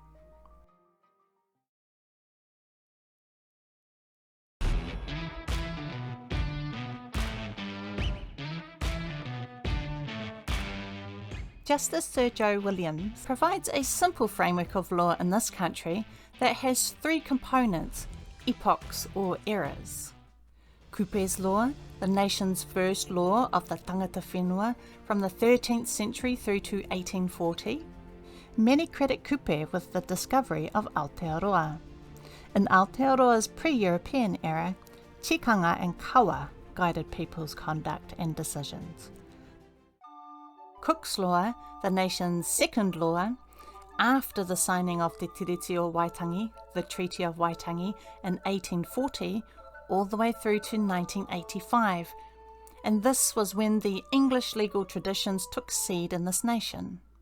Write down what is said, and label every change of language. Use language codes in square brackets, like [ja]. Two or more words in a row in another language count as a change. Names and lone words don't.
[en] Justice Sir Joe Williams provides a simple framework of law in this country that has 3 components, epochs or eras. Kupe's law, the nation's first law of the [mi] tangata whenua [en] from the 13th century through to 1840. Many credit Kupe with the discovery of Aotearoa. In Aotearoa's pre-European era, tikanga and kawa guided people's conduct and decisions. Cook's law, the nation's second law, after the signing of the Tiriti o Waitangi, the Treaty of Waitangi in 1840, all the way through to 1985, and this was when the English legal traditions took seed in this nation.